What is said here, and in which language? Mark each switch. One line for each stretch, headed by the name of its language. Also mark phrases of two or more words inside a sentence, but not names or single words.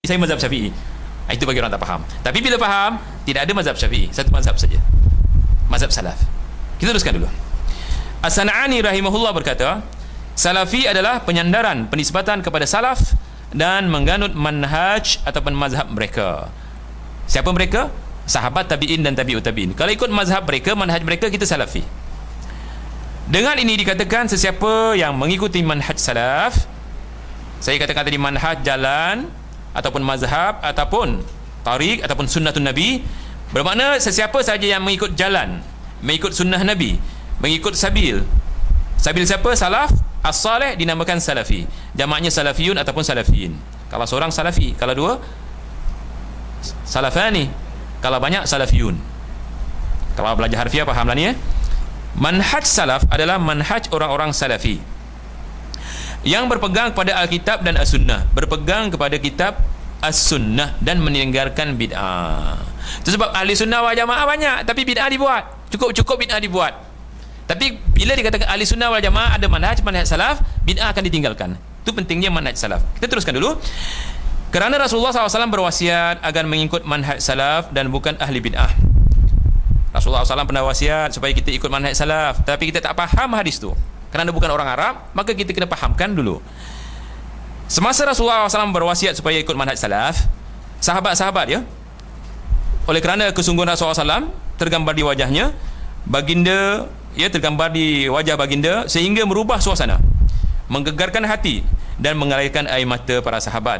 Malay: saya mazhab Syafi'i. Itu bagi orang tak faham. Tapi bila faham, tidak ada mazhab Syafi'i, satu mazhab saja, mazhab salaf. Kita teruskan dulu. As-San'ani rahimahullah berkata, Salafi adalah penyandaran, penisbatan kepada salaf dan mengganut manhaj ataupun mazhab mereka. Siapa mereka? Sahabat, tabi'in dan
Arabic: تابعي التابعين.
Malay: Kalau ikut mazhab mereka, manhaj mereka, kita salafi. Dengan ini dikatakan sesiapa yang mengikuti manhaj salaf, saya katakan tadi manhaj jalan ataupun mazhab ataupun tariq ataupun
Arabic: سنة النبي,
Malay: bermakna sesiapa saja yang mengikut jalan, mengikut sunnah Nabi, mengikut sabil. Sabil siapa?
Arabic: السلف الصالح
Malay: dinamakan salafi. Jamaknya salafiyun ataupun salafiyin. Kalau seorang salafi, kalau dua salafani, kalau banyak salafiyun. Kalau belajar harfiah fahamlah ni ya. Manhaj salaf adalah manhaj orang-orang salafi yang berpegang kepada Alkitab dan As-Sunnah, berpegang kepada kitab As-Sunnah dan meninggalkan bid'ah. Itu sebab
Arabic: أهل السنة والجماعة
Malay: banyak, tapi bid'ah dibuat. Cukup bid'ah dibuat. Tapi bila dikatakan
Arabic: أهل السنة والجماعة
Malay: ada manhaj salaf, bid'ah akan ditinggalkan. Itu pentingnya manhaj salaf. Kita teruskan dulu. Kerana Rasulullah SAW berwasiat agar mengikut manhaj salaf dan bukan ahli bid'ah. Rasulullah SAW pernah wasiat supaya kita ikut manhaj salaf, tapi kita tak faham hadis tu. Kerana bukan orang Arab, maka kita kena fahamkan dulu. Semasa Rasulullah SAW berwasiat supaya ikut manhaj salaf, sahabat-sahabat ya, oleh kerana kesungguhan Rasulullah SAW tergambar di wajahnya, baginda ya, tergambar di wajah baginda, sehingga merubah suasana, menggegarkan hati dan mengalirkan air mata para sahabat.